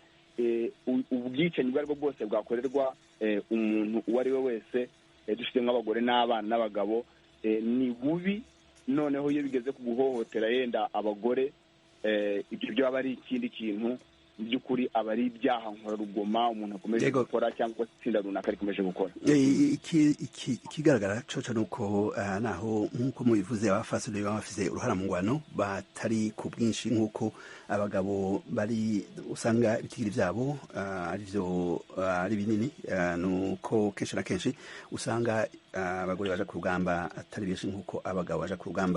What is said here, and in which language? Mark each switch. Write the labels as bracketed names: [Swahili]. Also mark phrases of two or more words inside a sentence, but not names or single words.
[Kinyarwanda] Ubwicanyi ubwo ari bwo bwose bwakorerwa umuntu uwo ari we wese, dufite nk'abagore n'abana n'abagabo, ni bubi. Noneho iyo bigeze ku guhohotera yenda abagore, ibyo byaba ari ikindi kintu mu by'ukuri aba ari ibyaha nkorarugoma umuntu akomeje gukora cyangwa se itsinda runaka rikomeje gukora. [Rundi] Ikigaragara coco nuko naho nk'uko mubivuze abafasoni baba bafise uruhara mu ngwano batari ku bwinshi nk'uko abagabo bari usanga ibitigiri vyabo ari binini, nuko kenshi na kenshi usanga abagore baja ku rugamba atari benshi nk'uko abagabo baja ku rugamba.